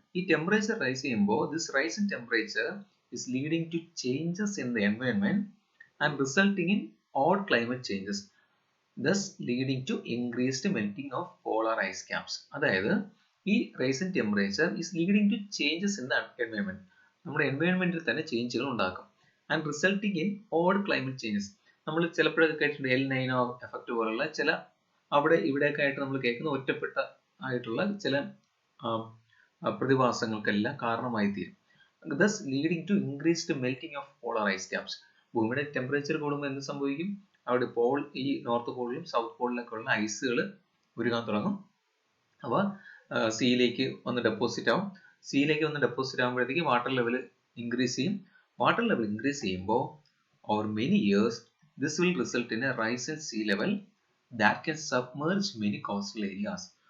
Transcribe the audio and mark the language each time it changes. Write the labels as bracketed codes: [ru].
[ml] ഈ temperature rise ചെയ്യുമ്പോൾ [en] This rise in temperature is leading to changes in the environment and resulting in odd climate changes, thus leading to increased melting of polar ice caps. [ml] അതായത് ഈ [en] Rise in temperature is leading to changes in the environment. [ml] നമ്മുടെ എൻവയോൺമെന്റിൽ തന്നെ ചേഞ്ചുകൾ ഉണ്ടാക്കും. [en] And resulting in odd climate changes. [ml] നമ്മൾ ചിലപ്പോഴൊക്കെ കേട്ടിട്ടുണ്ട് L നൈനോ effect പോലുള്ള ചില അവിടെ ഇവിടെയൊക്കെ ആയിട്ട് നമ്മൾ കേൾക്കുന്ന ഒറ്റപ്പെട്ട ആയിട്ടുള്ള ചില പ്രതിഭാസങ്ങൾക്കെല്ലാം കാരണമായി തീരും. [en] Thus leading to increased melting of polar ice caps. [ml] ഭൂമിയുടെ ടെമ്പറേച്ചർ കൂടുമ്പോൾ എന്ത് സംഭവിക്കും? അവിടെ ഈ നോർത്ത് പോളിലും സൗത്ത് പോളിലൊക്കെ ഉള്ള ഐസുകൾ ഉരുകാൻ തുടങ്ങും. അവ സീയിലേക്ക് വന്ന് ഡെപ്പോസിറ്റ് ആവും. സീയിലേക്ക് വന്ന് ഡെപ്പോസിറ്റ് ആകുമ്പോഴത്തേക്ക് വാട്ടർ ലെവൽ ഇൻക്രീസ് ചെയ്യും. വാട്ടർ ലെവൽ ഇൻക്രീസ് ചെയ്യുമ്പോൾ [en] Over many years this will result in a rise in sea level that can submerge many coastal areas.